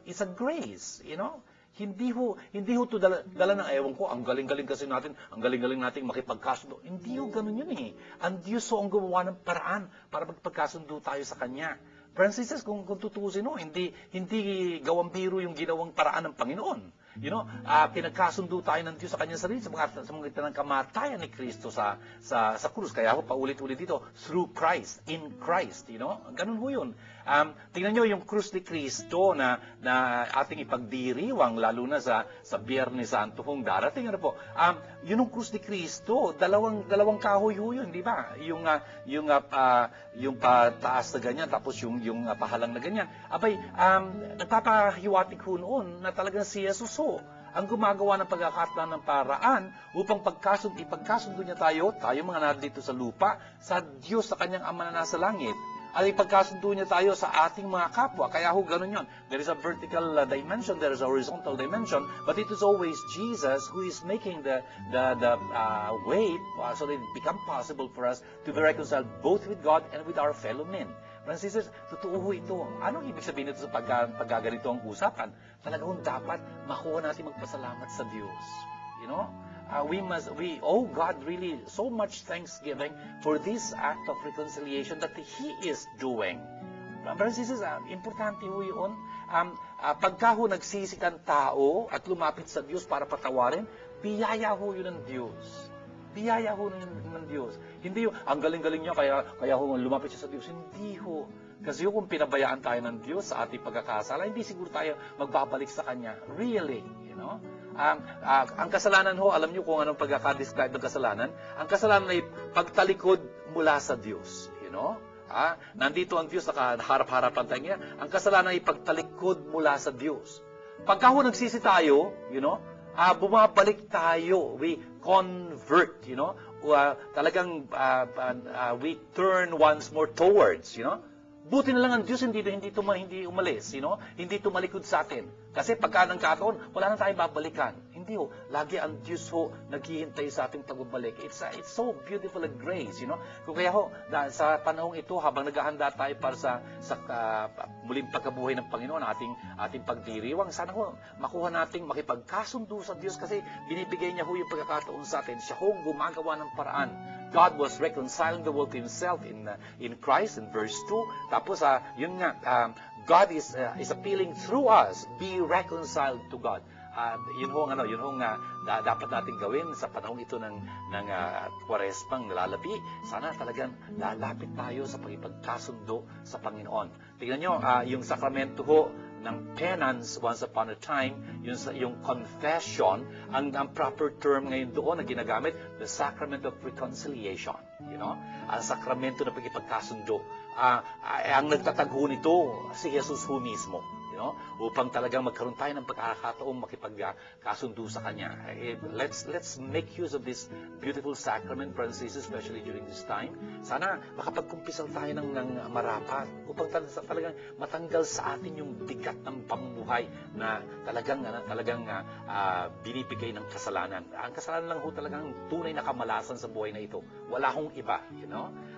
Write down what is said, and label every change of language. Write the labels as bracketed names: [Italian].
[English] It's a grace, you know. [Filipino] Hindi ho to dala ng ewan ko, ang galing-galing kasi natin, ang galing-galing nating makipagkasundo. Hindi ho ganun yun eh. Ang Diyos ho ang gumawa ng paraan para magpagkasundo tayo sa Kanya. Francis, kung tutuusin ho, hindi gawang biro yung ginawang paraan ng Panginoon. You know, pinagkasundo tayo ng Diyos sa Kanyang sarili sa mga ng kamatayan ni Kristo sa krus. Kaya ho, paulit-ulit dito, [English] through Christ, in Christ, [Filipino] you know. Ganun ho yun. Tingnan nyo yung krus ni Kristo na ating ipagdiriwang, lalo na sa Biyernes Santo kung darating. Ano po? Yun yung krus ni Kristo, dalawang kahoy ho yun, di ba? Yung pataas na ganyan, tapos yung pahalang na ganyan. Abay, nagpapahiwatig ho noon na talagang si Jesus ho ang gumagawa ng pagkakataon ng paraan upang ipagkasundo niya tayo mga nandito sa lupa, sa Diyos, sa Kanyang Ama na nasa langit. At ipagkasundo niya tayo sa ating mga kapwa. Kaya ho, ganun yun. [English] There is a vertical dimension, there is a horizontal dimension, but it is always Jesus who is making the way so that it become possible for us to be reconciled both with God and with our fellow men. Brothers and sisters, [Filipino] totoo ho ito. Anong ibig sabihin nito sa paggaganito ang usapan? Talagang dapat makuha natin magpasalamat sa Diyos. You know? [English] We owe God really so much thanksgiving for this act of reconciliation that He is doing. Brothers and sisters, [Filipino] importante ho yun. Pagka ho nagsisik ang tao at lumapit sa Diyos para patawarin, biyaya ho yun ng Diyos. Biyaya ho ng Diyos. Hindi ho, ang galing-galing niya, kaya ho lumapit siya sa Diyos. Hindi ho. Kasi kung pinabayaan tayo ng Diyos sa ating pagkakasala, hindi siguro tayo magbabalik sa Kanya. Really, you know? Ang kasalanan ho, alam niyo kung anong pagkaka-describe ng kasalanan? Ang kasalanan ay pagtalikod mula sa Diyos. You know? Nandito ang Diyos, nakaharap-harapan tayo niya. Ang kasalanan ay pagtalikod mula sa Diyos. Pagka ho nagsisi tayo, you know, bumabalik tayo. [English] We convert, you know. [Filipino] Talagang [English] we turn once more towards, you know. [Filipino] Buti na lang ang Diyos hindi umalis, [English] you know? [Filipino] Hindi tumalikod sa atin. Kasi pagka ng kataon, wala na tayong babalikan. Hindi ho. Lagi ang Diyos ho naghihintay sa ating pagbabalik. [English] It's so beautiful a grace, you know? [Filipino] Kung kaya ho, sa panahong ito, habang naghahanda tayo para sa muling pagkabuhay ng Panginoon, ating pagdiriwang, sana ho, makuha nating makipagkasundo sa Diyos kasi binibigay niya ho yung pagkakataon sa atin. Siya ho gumagawa ng paraan. [English] God was reconciling the world to Himself in Christ, in verse 2. [Filipino] Tapos, yun nga, [English] God is appealing through us, be reconciled to God. [Filipino] Yun ho dapat natin gawin sa panahong ito ng Kwaresmang nalalapi. Sana talagang lalapit tayo sa pagkikasundo sa Panginoon. Tingnan nyo, yung sakramento ho ng penance once upon a time, yung confession, ang proper term ngayon doon na ginagamit, [English] the sacrament of reconciliation. [Filipino] You know? Ang sakramento ng pagkikasundo. Ang nagtatagho nito, si Jesus ho mismo. You know? Upang talagang magkaroon tayo ng pagkakataong makipagkasundo sa Kanya. [English] Let's make use of this beautiful sacrament, brothers and sisters, especially during this time. [Filipino] Sana makapagkumpisal tayo ng marapat upang talagang matanggal sa atin yung bigat ng pamumuhay na talagang binibigay ng kasalanan. Ang kasalanan lang ho talagang tunay na kamalasan sa buhay na ito. Wala hong iba, you know?